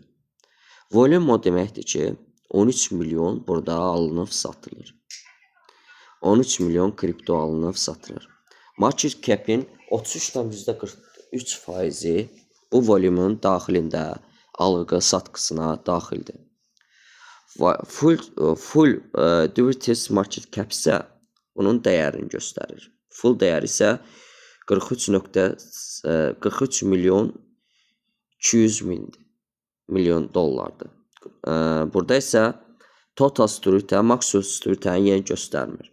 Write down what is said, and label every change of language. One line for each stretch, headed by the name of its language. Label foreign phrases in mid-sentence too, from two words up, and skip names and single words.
Azerbaijani: Volüm o deməkdir ki, 13 milyon burada alınıb satılır. 13 milyon kripto alınıb satılır.
English: Market cap'in
Azerbaijani: 33.43% bu volümün daxilində algı-satqısına daxildir.
English: Full derivatives market cap
Azerbaijani: isə bunun dəyərini göstərir. Full dəyəri isə 43 milyon 200 milyon dollardır. Burada isə
English: total security,
Azerbaijani: maksimum security'ni yenə göstərmir.